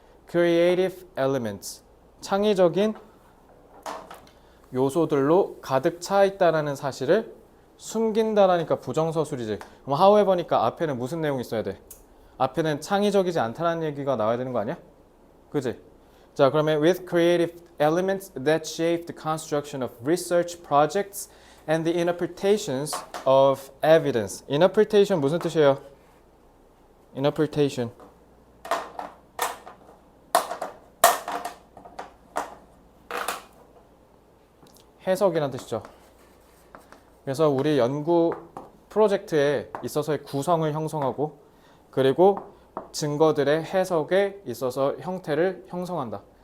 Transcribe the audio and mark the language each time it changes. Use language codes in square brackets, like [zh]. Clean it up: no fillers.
[en] creative elements. [ko] 창의적인 요소들로 가득 차 있다라는 사실을 숨긴다라니까 부정서술이지. 그럼 however니까 앞에는 무슨 내용이 있어야 돼? 앞에는 창의적이지 않다라는 얘기가 나와야 되는 거 아니야? 그지? 자, 그러면 [en] with creative elements that shape the construction of research projects and the interpretations of evidence. [ko] interpretation 무슨 뜻이에요? [en] interpretation. [ko] 해석이라는 뜻이죠. 그래서 우리 연구 프로젝트에 있어서의 구성을 형성하고 그리고 증거들의 해석에 있어서 형태를 형성한다.